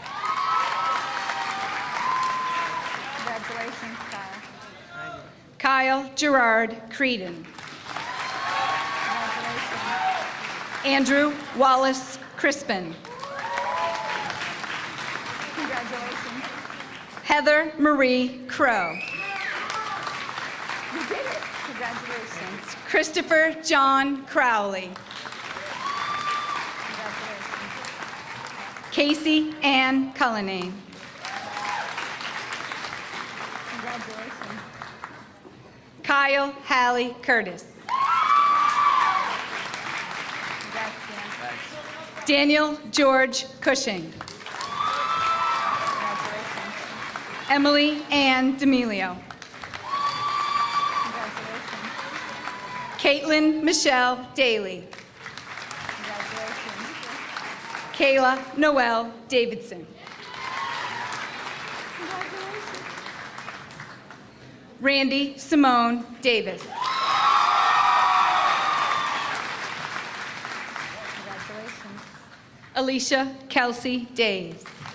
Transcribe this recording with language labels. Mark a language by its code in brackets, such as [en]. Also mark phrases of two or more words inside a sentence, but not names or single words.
[en] Kyle Gerard Creedon. Andrew Wallace Crispin. Heather Marie Crow. You did it. Congratulations. Christopher John Crowley. Casey Ann Cullinane. Congratulations. Kyle Hallie Curtis. Daniel George Cushing. Emily Ann D'Amelio. Caitlin Michelle Daly. Kayla Noel Davidson. Randy Simone Davis. Alicia Kelsey Days.